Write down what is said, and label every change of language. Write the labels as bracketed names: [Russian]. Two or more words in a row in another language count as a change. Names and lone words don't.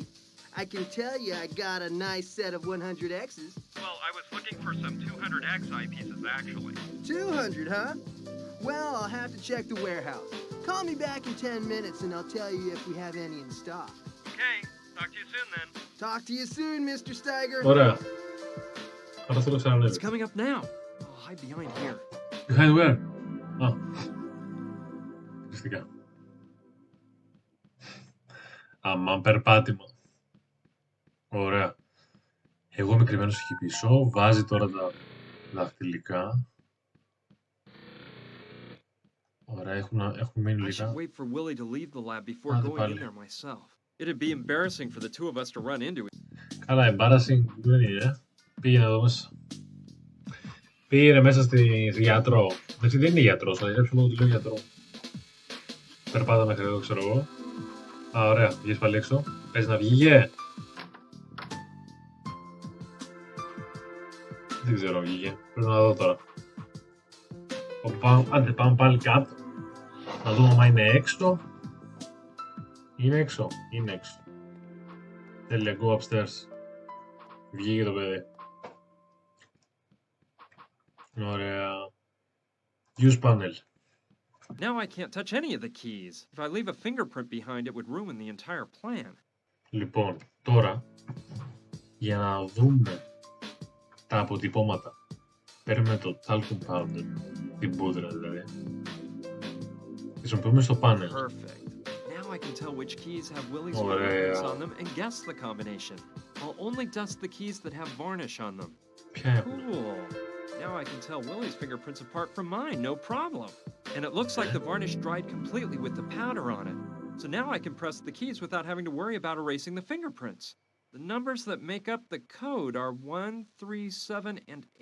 [English] I can tell you I got a nice set of 100Xs. Well, I was looking for some 200X eyepieces, actually. 200, huh? Well, I'll have to check the warehouse. Call me back in 10 minutes and I'll tell you if we have any in stock. Okay, talk to you soon then. Talk to you soon, Mr. Stagger. [Greek] Ωραία. Άρα θέλω ξανανέβει. [English] It's coming up now. I'll hide behind here. Behind where? [Greek] Α. Φυσικά. Αμάν περπάτημα. Ωραία. Εγώ είμαι κρυμμένος εκεί πίσω. Βάζει τώρα τα δαχτυλικά. Ωραία, έχουν μείνει [English] I [Greek] λίγα. [English] should wait for Willie to leave the lab before [Greek] Άντε [English] going in [Greek] πάλι. [English] there myself. It'd be embarrassing for the two of us to run into it. [Greek] Καλά, embarrassing δεν είναι. Πήγαινε εδώ μέσα. Πήγαινε μέσα στη γιατρό. Δεν είναι γιατρός, θα γράψω λόγω του λέω γιατρό. Περπάτα μέχρι εδώ, ξέρω εγώ. Α, ωραία, βγες πάλι έξω. Πες να βγήκε. Δεν ξέρω, βγήκε. Πρέπει να δω τώρα. Άντε, πάμε πάλι κάτω. Να δούμε αν είναι έξω. Είναι έξω, είναι έξω. Τέλεια, [English] go upstairs. [Greek] Βγήκε το παιδί. Ωραία. [English] Use panel. Now I can't touch any of the keys. If I leave a fingerprint behind, it would ruin the entire plan. [Greek] Λοιπόν, τώρα, για να δούμε τα αποτυπώματα, παίρνουμε το [English] talcum powder, [Greek] την πούδρα δηλαδή. Χρησιμοποιούμε στο panel. [English] Perfect. Now I can tell which keys have Willie's [Greek] Ωραία. [English] fingerprints on them and guess the combination. I'll only dust the keys that have varnish on them. [Greek] Ποια έχουμε? [English] Cool. Now I can tell Willie's fingerprints apart from mine, no problem. And it looks like the varnish dried completely with the powder on it. So now I can press the keys without having to worry about erasing the fingerprints. The numbers that make up the code are 1, 3, 7, and 8.